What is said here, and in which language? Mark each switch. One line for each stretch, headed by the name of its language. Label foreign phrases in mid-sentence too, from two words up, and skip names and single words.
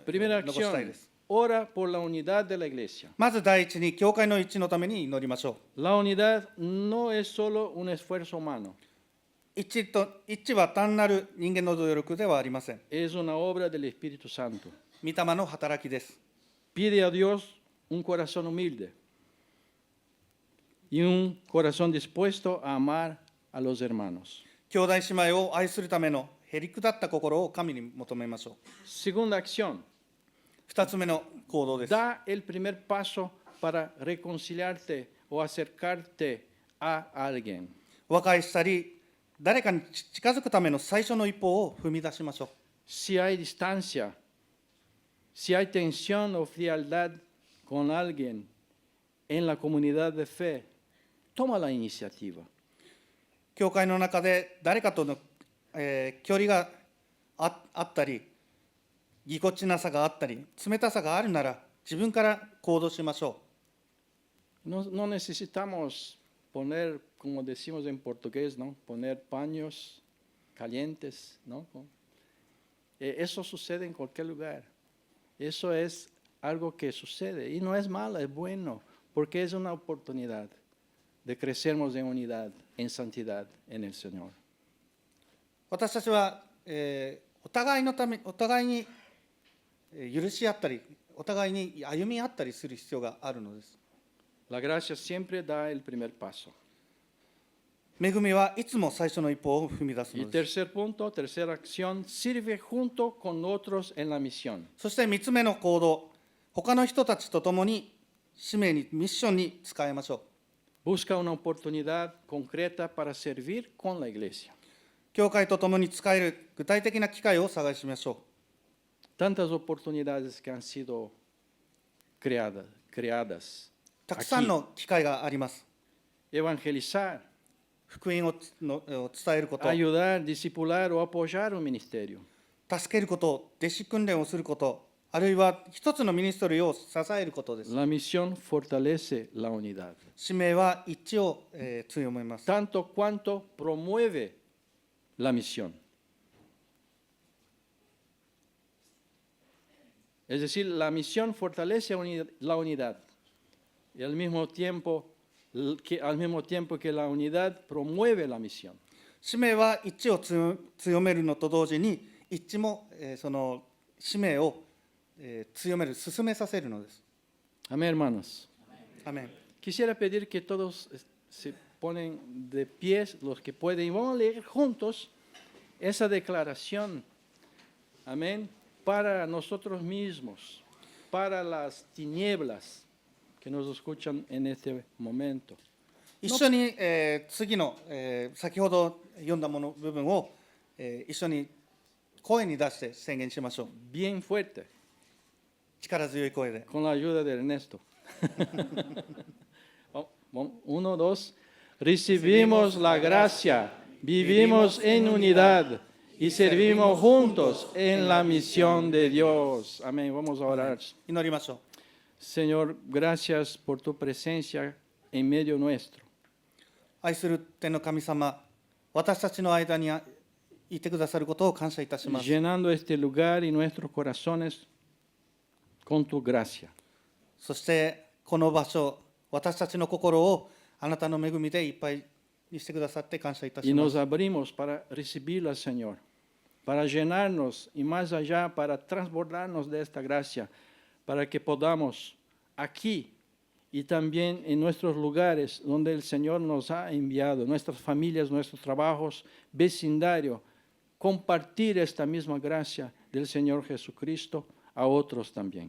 Spanish: Primera
Japanese: 残したい
Spanish: acción,
Japanese: です。
Spanish: ora por la unidad de la iglesia.
Japanese: まず第一に、教会の一致のために祈りましょう。
Spanish: La unidad no es solo un esfuerzo humano,
Japanese: 一致は単なる人間の努力ではありません。
Spanish: es una obra del Espíritu Santo.
Japanese: 御霊の働きです。
Spanish: Pide a Dios un corazón humilde y un corazón dispuesto a amar a los hermanos.
Japanese: 兄弟姉妹を愛するためのへりくだった心を神に求めましょう。
Spanish: Segunda acción,
Japanese: 二つ目の行動です。
Spanish: da el primer paso para reconciliarte o acercarte a alguien.
Japanese: 和解したり、誰かに近づくための最初の一歩を踏み出しましょう。
Spanish: Si hay distancia, si hay tensión o frialdad con alguien en la comunidad de fe, toma la iniciativa.
Japanese: 教会の中で誰かとの、距離があったり、ぎこちなさがあったり、冷たさがあるなら、自分から行動しましょ
Spanish: No necesitamos poner, como decimos en portugués, ¿no? Poner paños calientes, ¿no? Eso sucede en cualquier lugar. Eso es algo que sucede y no es malo, es bueno, porque es una oportunidad de crecernos en unidad, en santidad en el Señor.
Japanese: う。私たちは、お互いに許し合ったり、 お互いに歩み合ったりする必要があるのです。
Spanish: La gracia siempre da el primer paso.
Japanese: 恵みはいつも最初の一歩を踏み出す
Spanish: Y
Japanese: のです。
Spanish: tercer punto, tercera acción, sirve junto con otros en la misión.
Japanese: そして3つ目の行動、他の人たちと共に使命に、ミッションに使いましょう。
Spanish: Busca una oportunidad concreta para servir con la iglesia.
Japanese: 教会と共に使える具体的な機会を探しましょう。
Spanish: Tantas oportunidades que han sido creadas.
Japanese: たくさんの機会があります。
Spanish: Evangelizar,
Japanese: 福音を伝えること、
Spanish: ayudar, discipular o apoyar un ministerio.
Japanese: 助けること、弟子訓練をすること、あるいは一つのミニストリーを支えることです。
Spanish: La misión fortalece la unidad,
Japanese: 使命は一致を強めます。
Spanish: tanto cuanto promueve la misión. Es decir, la misión fortalece la unidad y al mismo tiempo que la unidad promueve la misión.
Japanese: 使命は一致を強めるのと同時に、一致もその使命を強める、進めさせるのです。
Spanish: Amén, hermanos.
Japanese: アメン。
Spanish: Quisiera pedir que todos se ponen de pies, los que pueden, y vamos a leer juntos esa declaración, amén, para nosotros mismos, para las tinieblas que nos escuchan en este momento.
Japanese: 一緒に、次の、先ほど読んだ部分を、一緒に声に出して宣言しましょう。
Spanish: Bien fuerte,
Japanese: 力強い声で。
Spanish: con la ayuda de Ernesto. Uno, dos. Recibimos la gracia, vivimos en unidad y servimos juntos en la misión de Dios. Amén. Vamos a orar.
Japanese: 祈りましょう。
Spanish: Señor, gracias por tu presencia en medio nuestro.
Japanese: 愛する天の神様、私たちの間にいてくださることを感謝いたします。
Spanish: Llenando este lugar y nuestros corazones con tu gracia.
Japanese: そしてこの場所、私たちの心をあなたの恵みでいっぱいにしてくださって感謝いた
Spanish: Y
Japanese: しま
Spanish: nos
Japanese: す。
Spanish: abrimos para recibirla, Señor, para llenarnos y más allá, para transbordarnos de esta gracia, para que podamos aquí y también en nuestros lugares donde el Señor nos ha enviado, nuestras familias, nuestros trabajos, vecindario, compartir esta misma gracia del Señor Jesucristo a otros también.